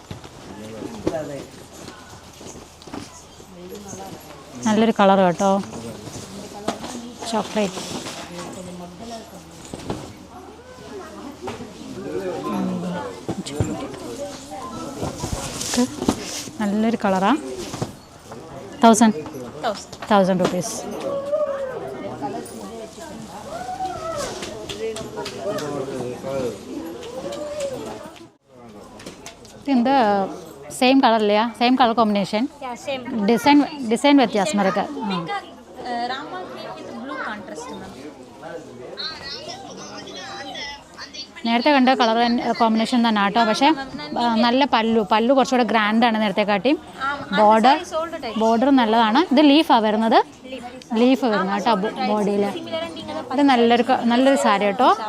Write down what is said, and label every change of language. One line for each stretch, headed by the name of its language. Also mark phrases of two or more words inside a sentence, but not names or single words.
Malayalam: നല്ലൊരു കളർ കേട്ടോ. ചോക്ലേറ്റ്. നല്ലൊരു കളറാ.
Tamil: 1000 rupees. இந்த
English: same color
Tamil: இல்லையா?
English: same color combination.
Tamil: டிசைன் வித்தியாசமாக இருக்கு.
English: Rama green with blue contrast ma'am.
Malayalam: നേരത്തെ കണ്ട
English: color combination
Malayalam: തന്നെ കേട്ടോ. പക്ഷേ നല്ല പല്ലു കുറച്ചുകൂടെ ഗ്രാൻഡാണ് നേരത്തെ കാട്ടിയും. ബോർഡർ നല്ലതാണ്. ഇത് ലീഫാണ് വരുന്നത്. ലീഫ് വരുന്നത് കേട്ടോ ബോഡിയിൽ. ഇത് നല്ലൊരു സാരി കേട്ടോ.